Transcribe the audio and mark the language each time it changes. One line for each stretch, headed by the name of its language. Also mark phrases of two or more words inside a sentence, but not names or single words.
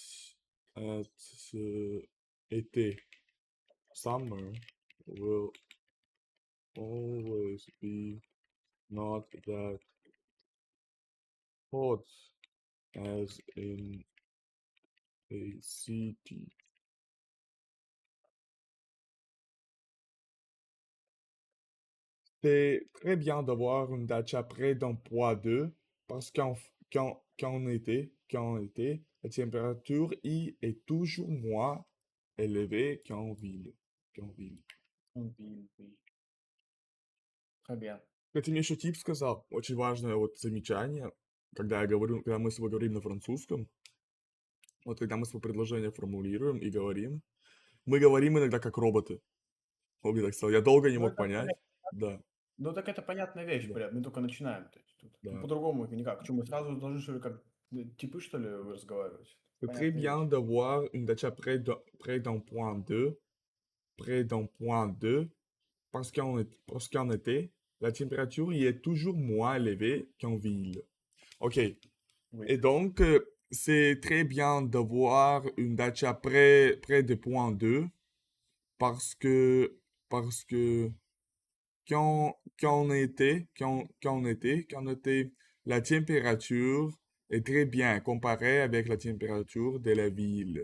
English: été, summer, will always be not that hot as in a city.
French: C'est très bien d'avoir une dacha près d'un poids 2 parce qu'en été, la température y est toujours moins élevée qu'en ville. Qu'en ville. en ville, oui. Très bien.
Russian: Как ты мне еще тип сказал, очень важное вот замечание, когда мы с тобой говорим на французском, вот когда мы свое предложение формулируем и говорим, мы говорим иногда как роботы. Он мне так сказал, я долго не Ну, мог это понять. correct. Да. Ну, так это понятная вещь, Да, мы только начинаем, то есть тут да. по-другому никак. Что, мы сразу должны, что ли, как типы, что ли, разговаривать?
French: C'est très
Russian: Понятная
French: bien
Russian: вещь.
French: d'avoir une dacha près d'un point 2, près d'un point 2, parce qu'en été, la température y est toujours moins élevée qu'en ville. Ok. Oui. Et donc, c'est très bien d'avoir une dacha près de point 2, parce que, parce que qu'en été, la température est très bien comparée avec la température de la ville.